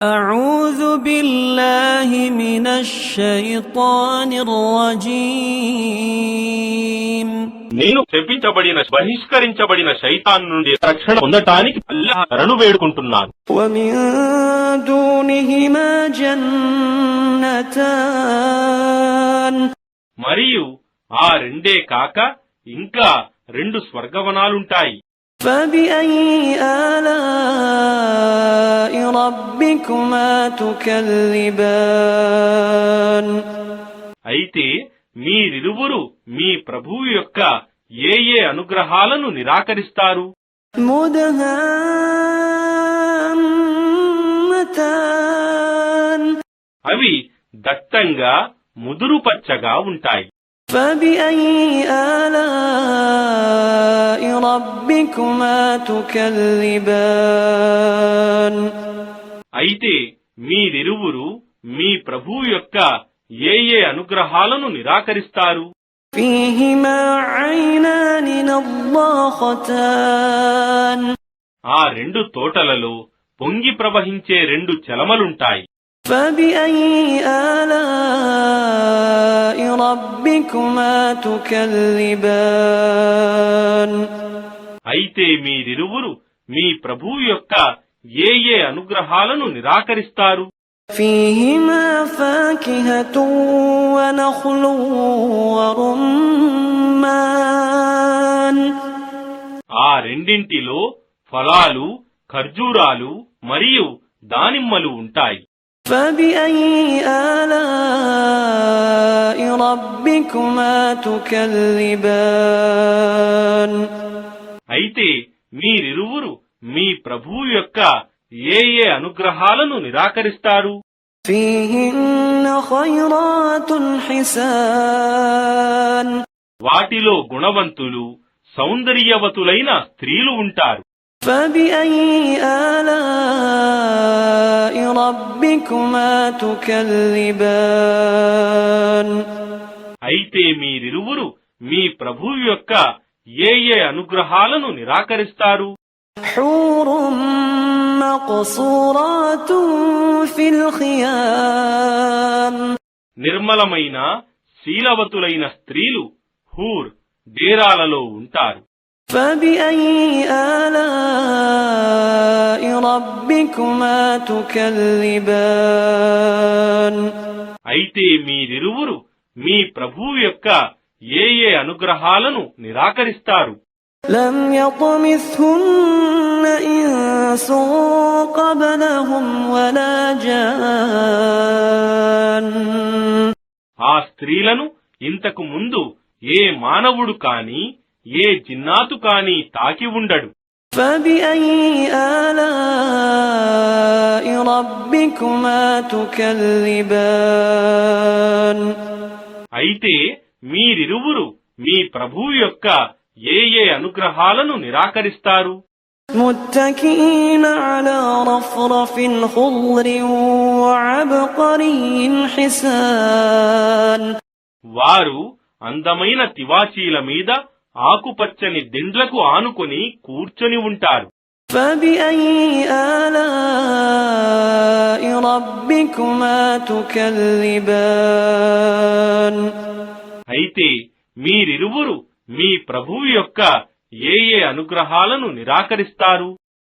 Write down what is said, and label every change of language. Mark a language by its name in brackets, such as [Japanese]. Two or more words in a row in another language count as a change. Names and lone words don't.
[Arabic] أعوذ بالله من الشيطان الرجيم [Telugu] నేను శపించబడిన బహిష్కరించబడిన శైతాన్ నుండి రక్షణ పొందటానికి అల్లాహ్ శరణు వేడుకుంటున్నాను. [Arabic] ومن دونهما جنتان [Telugu] మరియు ఆ రెండే కాక ఇంకా రెండు స్వర్గవనాలుంటాయి. [Arabic] فبأي آلاء ربكما تكذبان [Telugu] అయితే మీరిరువురు మీ ప్రభువు యొక్క ఏ అనుగ్రహాలను నిరాకరిస్తారు? [Arabic] مدهامتان [Telugu] అవి దట్టంగా ముదురు పచ్చగా ఉంటాయి. [Arabic] فبأي آلاء ربكما تكذبان [Telugu] అయితే మీరిరువురు మీ ప్రభువు యొక్క ఏ అనుగ్రహాలను నిరాకరిస్తారు? [Arabic] فيهما عينان نضاختان [Telugu] ఆ రెండు తోటలలో పొంగి ప్రవహించే రెండు చలమలుంటాయి. [Arabic] فبأي آلاء ربكما تكذبان [Telugu] అయితే మీరిరువురు మీ ప్రభువు యొక్క ఏ అనుగ్రహాలను నిరాకరిస్తారు? [Arabic] فيهما فاكهة ونخل ورمان [Telugu] ఆ రెండింటిలో ఫలాలు, ఖర్జూరాలు మరియు దానిమ్మలు ఉంటాయి. [Arabic] فبأي آلاء ربكما تكذبان [Telugu] అయితే మీరిరువురు మీ ప్రభువు యొక్క ఏ అనుగ్రహాలను నిరాకరిస్తారు? [Arabic] فيهن خيرات حسان [Telugu] వాటిలో గుణవంతులు, సౌందర్యవతులైన స్త్రీలు ఉంటారు. [Arabic] فبأي آلاء ربكما تكذبان [Telugu] అయితే మీరిరువురు మీ ప్రభువు యొక్క ఏ అనుగ్రహాలను నిరాకరిస్తారు? [Arabic] حور مقصورات في الخيام [Telugu] నిర్మలమైన శీలవతులైన స్త్రీలు హూర్ డేరాలలో ఉంటారు. [Arabic] فبأي آلاء ربكما تكذبان [Telugu] అయితే మీరిరువురు మీ ప్రభువు యొక్క ఏ అనుగ్రహాలను నిరాకరిస్తారు? [Arabic] لم يطمثهن إنس قبلهم ولا جان [Telugu] ఆ స్త్రీలను ఇంతకు ముందు ఏ మానవుడు కాని ఏ జిన్నాతు కాని తాకి ఉండడు. [Arabic] فبأي آلاء ربكما تكذبان [Telugu] అయితే మీరిరువురు మీ ప్రభువు యొక్క ఏ అనుగ్రహాలను నిరాకరిస్తారు? [Arabic] متكئين على رفرف خضر وعبقري حسان [Telugu] వారు అందమైన తివాచీల మీద ఆకుపచ్చని దిండ్లకు ఆనుకొని కూర్చొని ఉంటారు. [Arabic] فبأي آلاء ربكما تكذبان [Telugu] అయితే మీరిరువురు మీ ప్రభువు యొక్క ఏ అనుగ్రహాలను నిరాకరిస్తారు?